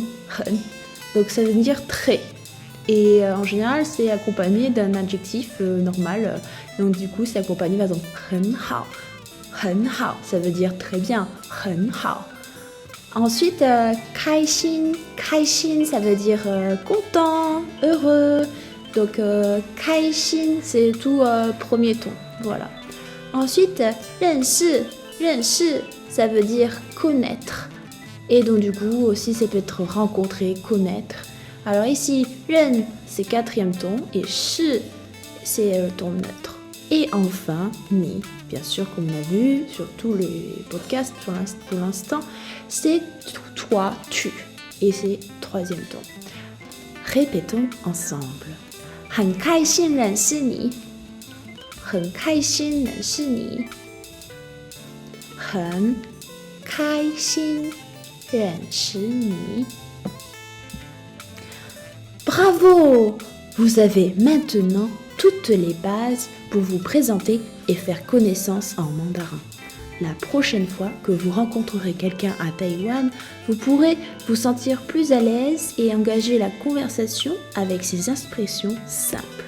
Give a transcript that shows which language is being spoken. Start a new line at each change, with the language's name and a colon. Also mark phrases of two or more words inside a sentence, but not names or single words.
French: Donc ça veut dire très. Et en général, c'est accompagné d'un adjectif normal. Donc du coup, c'est accompagné par exemple
Chinese: 很好. 很好,
French: ça veut dire très bien.
Chinese: 很好. Ensuite, 开心, 开心,
French: ça veut dire content, heureux. Donc,
Chinese: 开心,
French: c'est tout premier ton. Voilà. Ensuite,
Chinese: 认识, 认识,
French: ça veut dire connaître. Et donc, du coup, aussi, ça peut être rencontrer, connaître. Alors ici, 认, c'est quatrième ton, et 识, c'est le ton neutre. Et enfin, ni, bien sûr, comme on a vu sur tous les podcasts pour l'instant, c'est toi, tu. Et c'est troisième ton. Répétons ensemble.
Chinese: 很开心认识你，很开心认识你，很开心认识你。Bravo!
French: Vous avez maintenant toutes les bases pour vous présenter et faire connaissance en mandarin. La prochaine fois que vous rencontrerez quelqu'un à Taïwan, vous pourrez vous sentir plus à l'aise et engager la conversation avec ces expressions simples.